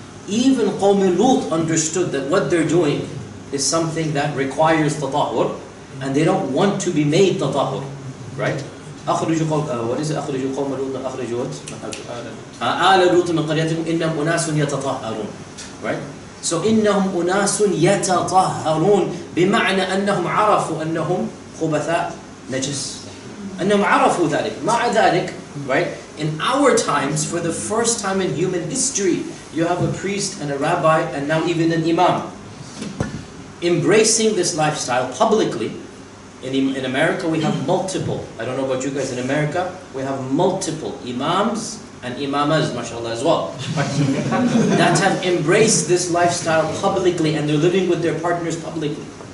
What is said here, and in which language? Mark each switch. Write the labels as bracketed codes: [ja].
[en] Even Qawm Lut understood that what they're doing is something that requires tatahur, and they don't want to be made tatahur, right? what is it? [ar] أخرجوا قوم لوط أخرجوا آل لوط من قريتهم إنهم أناس يتطهرون, [en] right? [ar] So إنهم أناس يتطهرون بمعنى أنهم عرفوا أنهم خبثاء نجس. أنهم عرفوا ذلك. مع ذلك, [en] right? In our times, for the first time in human history, you have a priest and a rabbi and now even an imam embracing this lifestyle publicly, In America, we have multiple, I don't know about you guys, in America, we have multiple imams and imamas, mashallah, as well, that have embraced this lifestyle publicly, and they're living with their partners publicly.